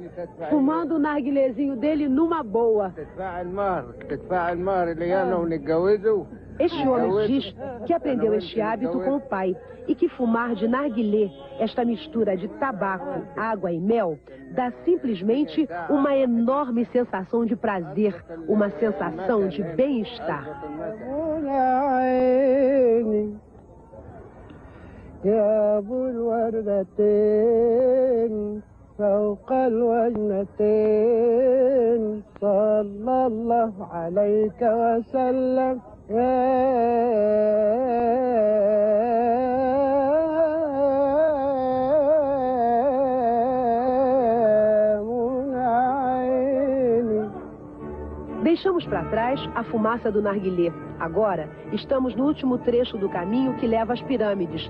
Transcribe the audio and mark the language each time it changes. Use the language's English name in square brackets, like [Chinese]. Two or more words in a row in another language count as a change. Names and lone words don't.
[Portuguese] Fumando o narguilézinho dele numa boa. Este homem diz que aprendeu este hábito com o pai e que fumar de narguilé, esta mistura de tabaco, água e mel, dá simplesmente uma enorme sensação de prazer, uma sensação de bem-estar. [Arabic] فوق الوجنتين صلى الله عليك وسلم [Portuguese] Deixamos para trás a fumaça do narguilé. Agora, estamos no último trecho do caminho que leva às pirâmides.